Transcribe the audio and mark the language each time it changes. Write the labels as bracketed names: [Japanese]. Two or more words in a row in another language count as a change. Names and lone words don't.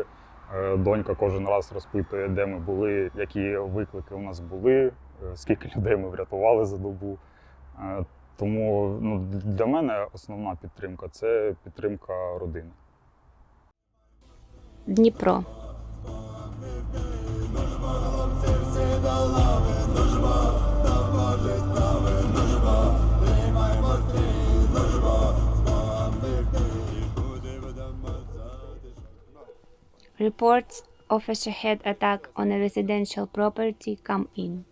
[Ukrainian] Донька кожен раз розпитує, де ми були, які виклики у нас були, скільки людей ми врятували за добу. Тому для мене основна підтримка – це підтримка родини. Дніпро. [English] Reports of a Shahed attack on a residential property come in.